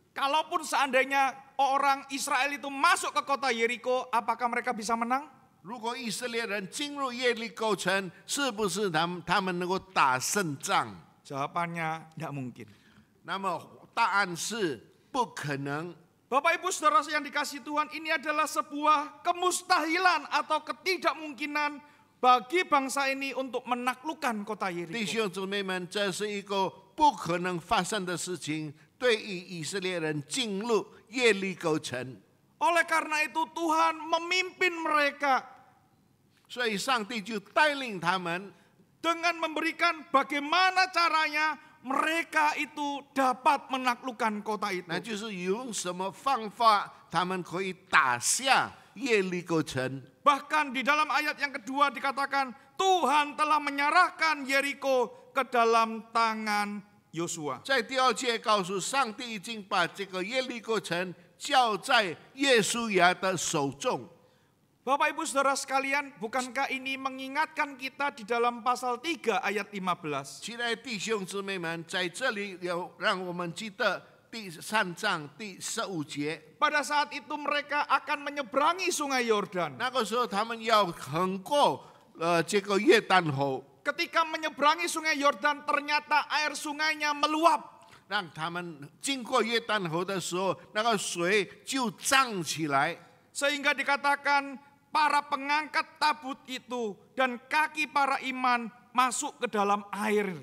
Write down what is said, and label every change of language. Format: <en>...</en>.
<id>Kalaupun seandainya orang Israel itu masuk ke kota Yeriko, apakah mereka bisa menang?</id> <zh>如果以色列人进入耶利哥城，是不是他们能够打胜仗？</zh> <id>Jawabannya tidak mungkin.</id> <zh>那么答案是不可能。</zh> <id>Bapak Ibu Saudara yang dikasihi Tuhan, ini adalah sebuah kemustahilan atau ketidakmungkinan bagi bangsa ini untuk menaklukkan kota</id> <zh>弟</zh> <id>Yeriko.</id> <zh>兄姊妹们，这是一个不可能发生的事情。对于以色列人进入耶利哥城，</zh> <id>Oleh karena itu Tuhan memimpin mereka</id> <zh>所以上帝就带领他们，</zh> <id>dengan memberikan bagaimana caranya mereka itu dapat menaklukkan kota itu.</id> <zh>那就是用什么方法，他们可以打下耶利哥城。</zh> <id>Bahkan di dalam ayat yang kedua dikatakan Tuhan telah menyerahkan Yeriko ke dalam tangan Yosua.</id> <zh>在第二节告诉上帝已经把这个耶利哥城交在耶稣亚的手中。</zh> <id>Bapak Ibu Saudara sekalian, bukankah ini mengingatkan kita di dalam pasal 3 ayat 15?</id> <zh>亲爱的弟兄姊妹们，在这里要让我们记得第3章第15节，</zh> <id>Pada saat itu mereka akan menyeberangi sungai Yordan.</id> <zh>那个时候他们要横过这个约旦河，</zh> <id>Ketika menyeberangi sungai Yordan, ternyata air sungainya meluap.</id> <zh>让他们经过约旦河的时候，那个水就涨起来。</zh> <id>Sehingga dikatakan para pengangkat tabut itu dan kaki para iman masuk ke dalam air.</id>